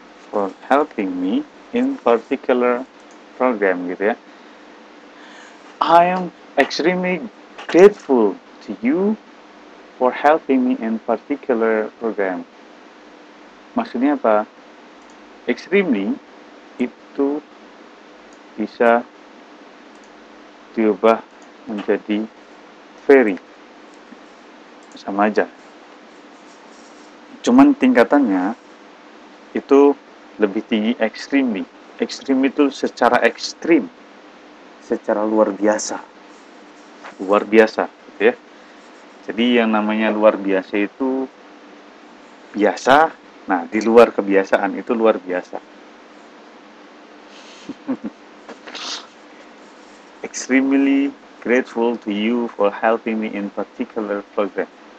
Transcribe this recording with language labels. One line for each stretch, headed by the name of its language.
English: For helping me in particular program,
Indonesian: gitu ya.
English: I am extremely grateful to you for helping me in particular program.
Indonesian: Maksudnya apa? Extremely itu bisa diubah menjadi very. Sama aja. Cuman tingkatannya itu lebih tinggi extremely. Extreme itu secara ekstrim, secara luar biasa, gitu ya. Jadi yang namanya luar biasa itu biasa, nah di luar kebiasaan itu luar biasa.
English: Extremely grateful to you for helping me in particular program.